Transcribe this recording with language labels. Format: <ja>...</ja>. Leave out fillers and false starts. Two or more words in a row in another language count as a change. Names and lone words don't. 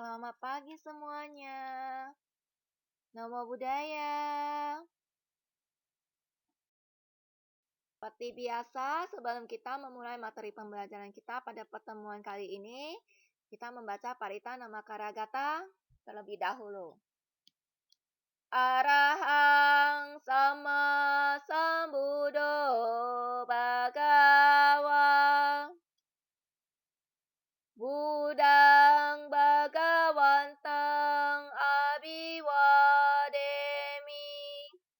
<id>Selamat pagi semuanya.</id> <pi>Namo Buddhaya.</pi> <id>Seperti biasa, sebelum kita memulai materi pembelajaran kita pada pertemuan kali ini, kita membaca Parita Namakaragata terlebih dahulu.</id> <pi>Arahang Sama Sambuddho Bhagava Buddhang Bhagavantang Abhiwademi</pi>